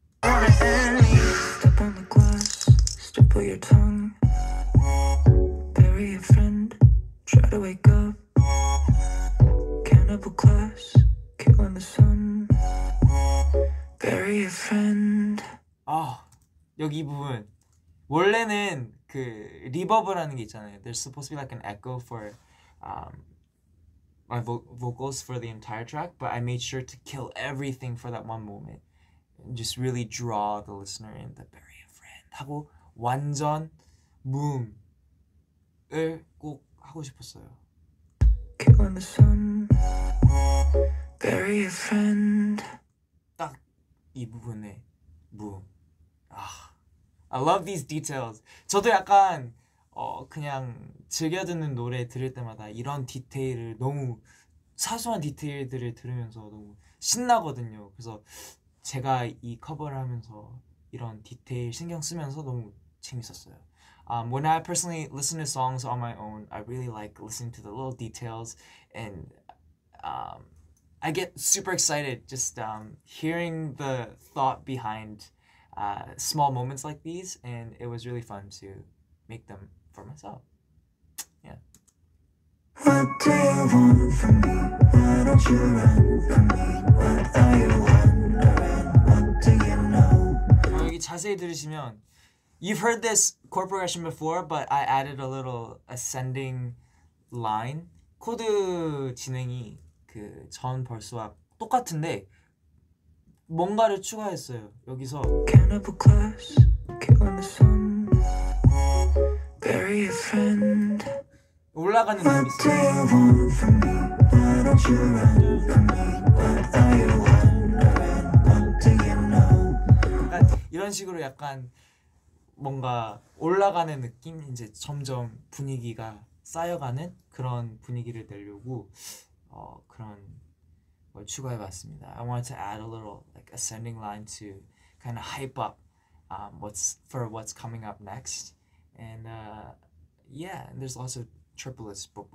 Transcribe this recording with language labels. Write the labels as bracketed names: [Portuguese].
[English] Step on the glass, stipple your tongue, bury a friend, try to wake up, cannibal class, killing the sun, bury a friend. [Korean] 여기 부분 원래는 그 리버브라는 게 있잖아요. [English] There's supposed to be like an echo for my vocals for the entire track, but I made sure to kill everything for that one moment and just really draw the listener in. The bury a friend [Korean] 하고 완전 무음을 꼭 하고 싶었어요. [English] Killing the sun, bury a friend. [Korean] 딱 이 부분에 무음. [English] I love these details. [Korean] 저도 약간 그냥 즐겨 듣는 노래 들을 때마다 이런 디테일을, 너무 사소한 디테일들을 들으면서 너무 신나거든요. 그래서 제가 이 커버를 하면서 이런 디테일 신경 쓰면서 너무 재밌었어요. [English] When I personally listen to songs on my own, I really like listening to the little details, and I get super excited just hearing the thought behind small moments like these, and it was really fun to make them for myself. Yeah. What do you want from me? What do don't you run from me? What are you wondering? What do you know? [Korean] 여기 자세히 들으시면 [English] You've heard this chord progression before, but I added a little ascending line. [Korean] 코드 진행이 그 전 벌스와 똑같은데 뭔가를 추가했어요. 여기서 [English] Cannibal class, killing the sun. Bury your friend. [Korean] 올라가는 느낌이 [English] What do you want from me? Why don't you run from me? What are you wondering? What do you know? [Korean] 약간 이런 식으로 약간 뭔가 올라가는 느낌? 이제 점점 분위기가 쌓여가는 그런 분위기를 내려고 그런 걸 추가해봤습니다. [English] I wanted to add a little like ascending line to kind of hype up what's coming up next, and yeah, and there's lots of triplets.